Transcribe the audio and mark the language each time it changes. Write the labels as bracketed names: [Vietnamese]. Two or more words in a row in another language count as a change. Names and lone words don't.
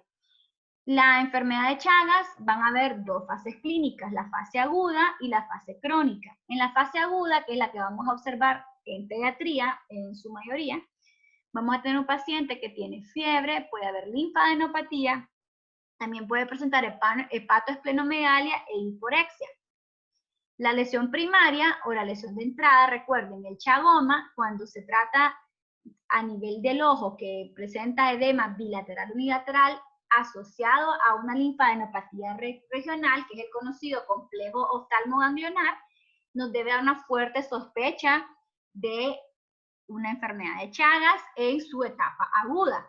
[Spanish] La enfermedad de Chagas van a haber dos fases clínicas, la fase aguda y la fase crónica. En la fase aguda, que es la que vamos a observar en pediatría en su mayoría, vamos a tener un paciente que tiene fiebre, puede haber linfadenopatía, también puede presentar hepatoesplenomegalia e hiporexia. La lesión primaria o la lesión de entrada, recuerden, el chagoma, cuando se trata a nivel del ojo que presenta edema bilateral unilateral asociado a una linfadenopatía regional, que es el conocido complejo oftalmoganglionar, nos debe dar una fuerte sospecha de una enfermedad de Chagas en su etapa aguda.